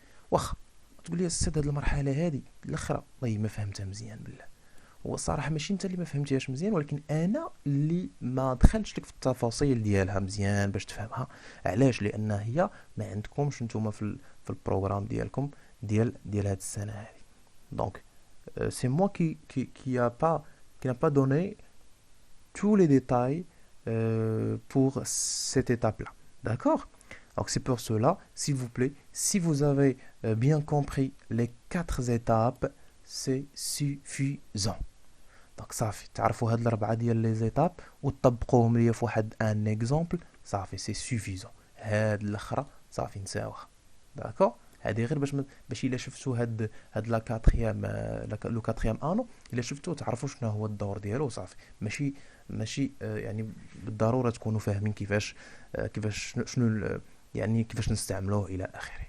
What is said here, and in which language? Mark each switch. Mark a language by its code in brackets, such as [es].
[ar] واخا تقول لي السيد هاد المرحله هادي الاخرى والله ما فهمتها مزيان بالله، هو الصراحه ماشي انت اللي ما فهمتيهاش مزيان، ولكن انا اللي ما دخلتش لك في التفاصيل ديالها مزيان باش تفهمها. علاش؟ لان هي ما عندكمش نتوما في البروغرام ديالكم ديال هاد السنه هادي. [fr] دونك c'est moi qui n'a pas donné tous les détails pour cette étape-là. D'accord? Donc c'est pour cela, s'il vous plaît, si vous avez bien compris les 4 étapes, c'est suffisant. [ar] Donc صافي تعرفوا هاد الاربعه ديال لي زيتاب وتطبقوهم ليا في واحد ان اكزامبل، صافي سي سوفيزون. هاد الاخرى صافي نساوها. داكور. هذه غير باش الا شفتوا هاد لا كاتريام لو كاتريام انو، الا شفتوا تعرفوا شنو هو الدور ديالو، صافي ماشي يعني بالضروره تكونوا فاهمين كيفاش شنو يعني كيفاش نستعملوه الى اخره.